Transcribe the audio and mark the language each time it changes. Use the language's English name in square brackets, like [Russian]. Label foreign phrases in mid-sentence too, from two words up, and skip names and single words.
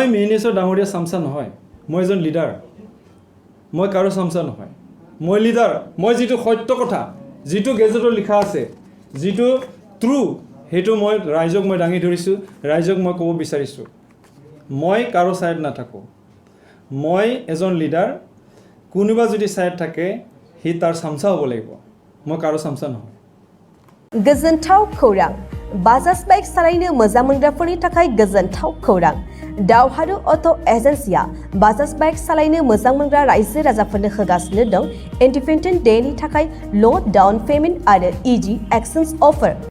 [Assamese] মিহিনেশ্বৰ ডাঙৰীয়া চামচা নহয় মই এজন লিডাৰ মই কাৰো চামচা নহয় মই লিডাৰ মই যিটো সত্য কথা যিটো গেজেটত লিখা আছে যিটো ট্ৰু সেইটো মই ৰাইজক মই দাঙি ধৰিছোঁ ৰাইজক মই ক'ব বিচাৰিছোঁ মই কাৰো ছায়াত নাথাকোঁ মই এজন লিডাৰ কোনোবা যদি ছায়াত থাকে সি তাৰ চামচা হ'ব লাগিব মই কাৰো চামচা নহয় [Bodo] गोजोनथाव खौरां बाजाज बाइक सालायनो मोजां मोनग्राफोरनि थाखाय गोजोनथाव खौरां दावहारु अट' एजेन्सिया बाजाज बाइक सालायनो मोजां मोनग्रा रायजो राजाफोरनो होगासिनो दं इन्डिपेन्डेन्ट डेनि थाखाय [English] low down payment [Bodo] आरो [English] easy exchange offer